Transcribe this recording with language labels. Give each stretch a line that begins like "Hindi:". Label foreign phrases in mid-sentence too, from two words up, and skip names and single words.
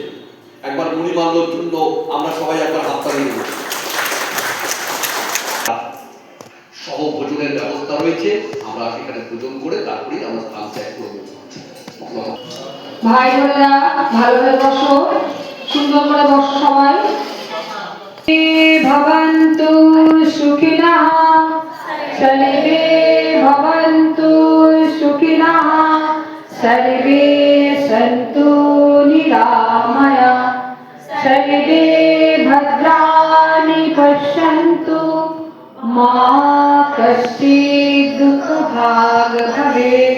Bangla: একবার মণিমাল্যর জন্য আমরা সবাই একবার হাততালি দেব। সহ ভোজনের ব্যবস্থা রয়েছে, আমরা সেখানে ভোজন করে তারপরেই আমরা স্থান ত্যাগ করব। ভাই বোনেরা ভালোভাবে বসো, সুন্দর করে বসো সবাই।
Sanskrit: ভবন্তু সুখিনঃ, সর্বে ভবন্তু সুখিনঃ, সর্বে সন্তু নিরাময়াঃ, সর্বে ভদ্রাণি পশ্যন্তু, মা কশ্চিৎ দুঃখভাগ্ ভবেৎ।